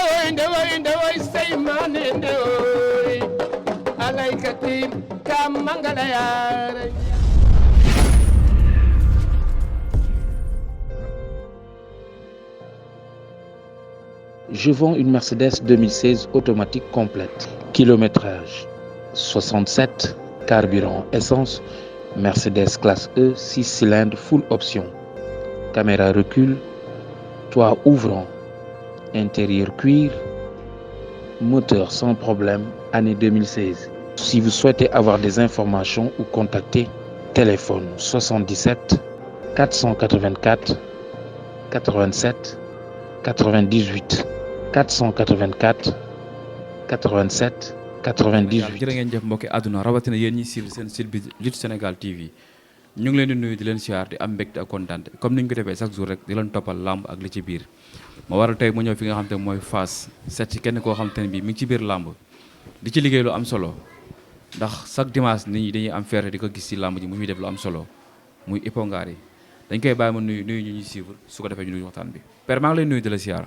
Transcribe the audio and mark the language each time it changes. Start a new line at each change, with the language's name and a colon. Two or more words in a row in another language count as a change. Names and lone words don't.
French: ndewoy say mane ndewoy alaykati kam mangala yaare. Je vends une Mercedes 2016 automatique complète. Kilométrage 67, carburant essence, Mercedes classe E, 6 cylindres full option. Caméra recul, toit ouvrant, intérieur cuir, moteur sans problème, année 2016. Si vous souhaitez avoir des informations ou contacter, téléphone 77 484 87 98 484 87 98.
Wolof: jërë ngeen jëf mbokki àdduna rawatina yéen ñi suivre seen site bi Lutte Sénégal TV ñu ngi leen di nuyu di leen siyaar di am mbégte ak kontaan comme ni ñu ko defee
French: chaque jour
Wolof: rek di leen toppal làmb ak li ci biir ma waral tey mu ñëw fi nga xam te mooy Fass seet ci kenn koo xam te ne bii mi ngi ci biir làmb di ci liggéey lu am solo ndax
French: chaque dimanche
Wolof: nit ñi dañuy am fierté di ko gis ci làmb ji mu muy def lu am solo muy Hippo Ngary dañ koy bàyyi ma nuyu ñu ñuy suivre su ko defee ñu nuyu waxtaan bi père maa ngi lay nuyu di la siyaar.